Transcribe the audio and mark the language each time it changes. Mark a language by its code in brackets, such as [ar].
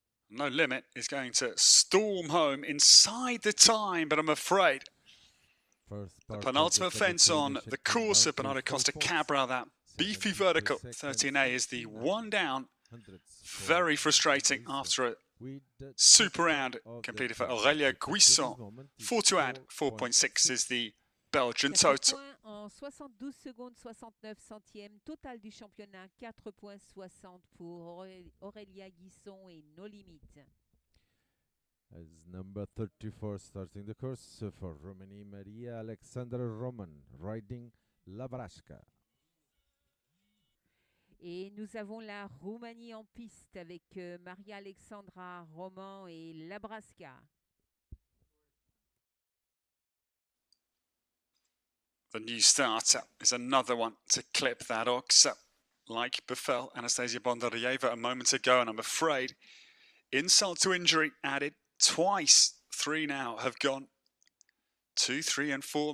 [en] No Limit is going to storm home inside the time, but I'm afraid the penultimate fence on the course of Bernardo Costa Cabral, that beefy vertical, 13A, is the one down. Very frustrating after a super round completed for Aurelia Guisson. 4 to add, 4.6 is the Belgian total. [fr] En 72 secondes 69 centièmes, total du championnat 4.60 pour Aurelia Guisson et No Limit. [en] As number 34 starting the course for Romania, Maria Alexandra Roman, riding Labrasca. [fr] Et nous avons la Roumanie en piste avec Maria Alexandra Roman et Labrasca. [en] The new starter is another one to clip that ox, like befell Anastasia Bondarieva a moment ago, and I'm afraid insult to injury added twice. 3 now have gone. 2, 3 and 4.